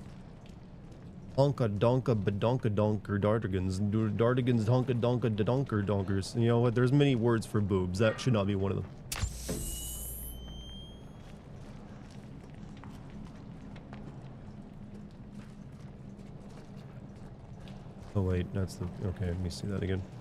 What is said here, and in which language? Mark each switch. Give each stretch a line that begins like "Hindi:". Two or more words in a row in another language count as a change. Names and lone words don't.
English: Honka donka badonka donker dartigans. Dartigans honka donka donker donkers. You know what? There's many words for boobs. That should not be one of them. Oh wait, that's the... Okay, let me see that again.